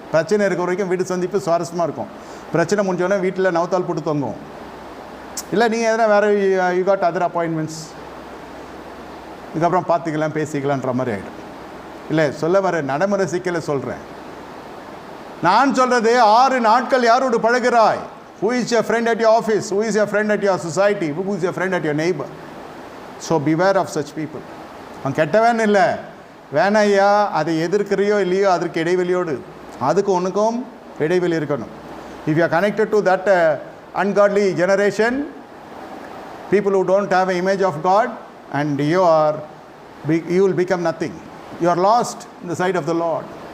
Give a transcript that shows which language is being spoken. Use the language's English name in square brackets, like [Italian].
[Tamil] பிரச்சனை இருக்கிற வரைக்கும் வீடு சந்திப்பு சுவாரஸ்யமாக இருக்கும். பிரச்சனை முடிஞ்சோடனே வீட்டில் நவத்தால் போட்டு தொங்கும். இல்லை நீங்கள் எதனா வேறு [English] you got other appointments, [Tamil] இதுக்கப்புறம் பார்த்துக்கலாம் பேசிக்கலான்ற மாதிரி ஆகிடும். இல்லை, சொல்ல வர நடைமுறை சிக்கலை சொல்கிறேன். நான் சொல்கிறது 6 நாட்கள் யாரோடு பழகிறாய்? [English] Who is your friend at your office? Who is your friend at your society? Who is your friend at your neighbor? So beware of such people. [Tamil] அவன் கெட்டவன் இல்லை, வேணையா அதை எதிர்க்கிறையோ இல்லையோ அதற்கு இடைவெளியோடு, அதுக்கு ஒன்றுக்கும் இடைவெளி இருக்கணும். [English] If you are connected to that ungodly generation, people who don't have an image of God, and you will become nothing. You are lost in the sight of the Lord.